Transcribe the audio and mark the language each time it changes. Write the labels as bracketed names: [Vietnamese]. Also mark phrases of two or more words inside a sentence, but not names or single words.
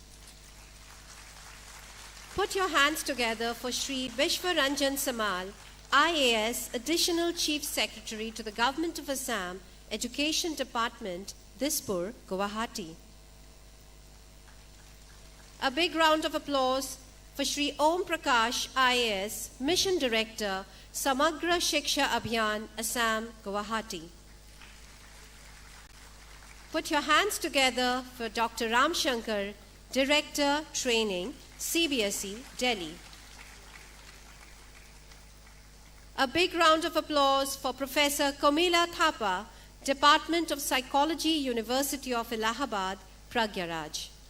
[English] Put your hands together for Shri Vishwaranjan Samal, IAS Additional Chief Secretary to the Government of Assam, Education Department, Dispur, Guwahati. A big round of applause for Shri Om Prakash, IAS Mission Director, Samagra Shiksha Abhiyan, Assam, Guwahati. Put your hands together for Dr. Ram Shankar, Director, Training, CBSE, Delhi. A big round of applause for Professor Komila Thapa, Department of Psychology, University of Allahabad, Pragyaraj.